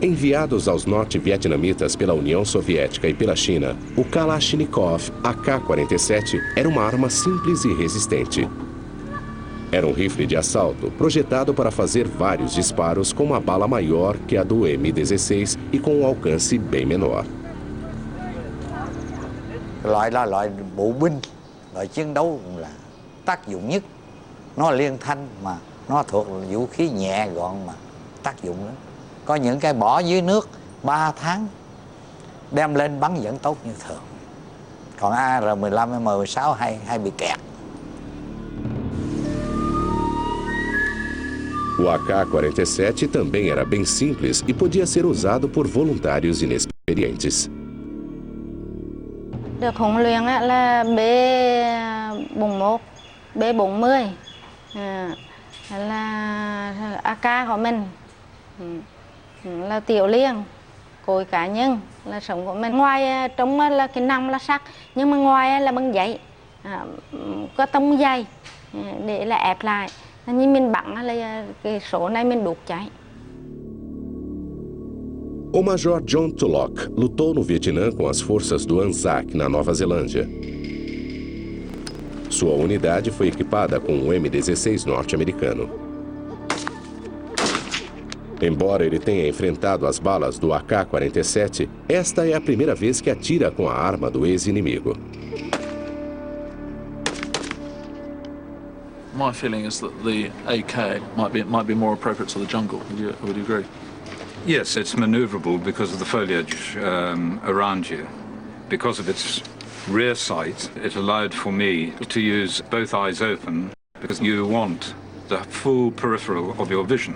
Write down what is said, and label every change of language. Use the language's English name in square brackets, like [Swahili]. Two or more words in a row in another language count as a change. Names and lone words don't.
[Portuguese] Enviados aos norte-vietnamitas pela União Soviética e pela China, o Kalashnikov AK-47 era uma arma simples e resistente. Era um rifle de assalto projetado para fazer vários disparos com uma bala maior que a do M16 e com um alcance bem menor. [Vietnamese] Loại là loại bộ binh, loại chiến đấu là tác dụng nhất. Nó liên thanh mà nó thuộc vũ khí nhẹ gọn mà tác dụng lắm. Có những cái bỏ dưới nước 3 tháng đem lên bắn vẫn tốt như thường. Còn AR-15, M16 hay bị kẹt. [Portuguese] O AK-47 também era bem simples e podia ser usado por voluntários inexperientes. [Vietnamese] Được huấn luyện là B41, B40 là AK của mình, là tiểu liên, cối cá nhân là sống của mình. Ngoài trong là cái nòng là sắt, nhưng mà ngoài là bằng giấy, có tông dày để là ép lại. Nhưng mình bắn là cái số này mình đốt cháy. [Portuguese] O Major John Tulloch lutou no Vietnã com as forças do ANZAC, na Nova Zelândia. Sua unidade foi equipada com um M16 norte-americano. Embora ele tenha enfrentado as balas do AK-47, esta é a primeira vez que atira com a arma do ex-inimigo. [English] My feeling is that the AK might be more appropriate to the jungle. Would you agree? Yes, it's maneuverable because of the foliage around you. Because of its rear sight, it allowed for me to use both eyes open because you want the full peripheral of your vision.